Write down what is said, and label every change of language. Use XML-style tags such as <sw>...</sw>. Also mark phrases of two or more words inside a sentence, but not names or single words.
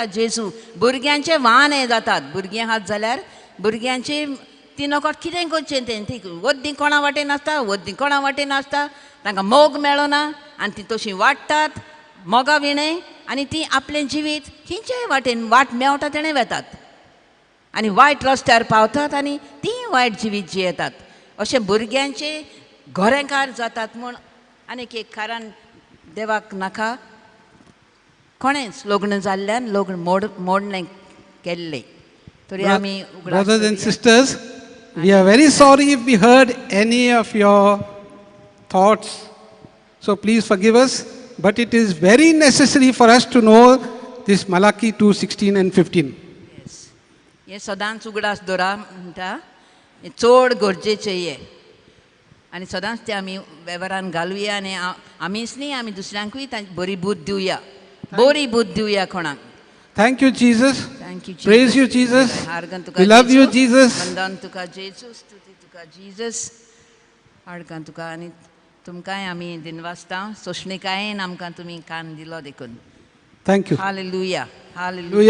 <kok>जेजू भुरग्यांचें वाहन हें जातात भुरगीं आहात जाल्यार भुरग्यांची ती नकळत कितें करचें तें ती वद्दी कोणा वाटेन आसता वद्दी कोणा वाटेन आसता तांकां मोग मेळना आनी ती तशीं वाडटात मोगा विणें आनी ती आपलें जिवीत खंयच्याय वाटेन वाट मेळटा तेणें वेतात आनी वायट रस्त्यार पावतात आनी तीं वायट जिवीत जियेतात. अशें भुरग्यांचे गोरेकार जातात म्हूण आनीक एक कारण देवाक नाका कोणेंच लग्न जाल्ल्यान लग्न मोडणें केल्लें तरी आमी</kok> <en>Brothers and sisters, we are very sorry if we heard any of your thoughts. So please forgive us. But it is very necessary for us to know this Malachi 2:16 and 15. Yes.</en> <kok>हें सदांच उगडास दवरा म्हणटा हें चड गरजेचें हें आनी सदांच तें आमी वेव्हारान घालुया आनी आमीच न्ही आमी दुसऱ्यांकूय तांची बरी बूद दिवया कोणाक.</kok> <en>Thank you, Jesus. Thank you, Jesus. Praise you, Jesus.</en> <kok>हारगन तुका</kok> <en>We love you, जेजू. Jesus.</en> <kok>वंदन तुका जेजू स्तुती तुका जीजस हाडकन तुका आनी तुमकांय आमी दिनवासता सोशणिकायेन आमकां तुमी कान दिलो देखून.</kok> <en>Thank you. हालेलुया हालेलुया.</en>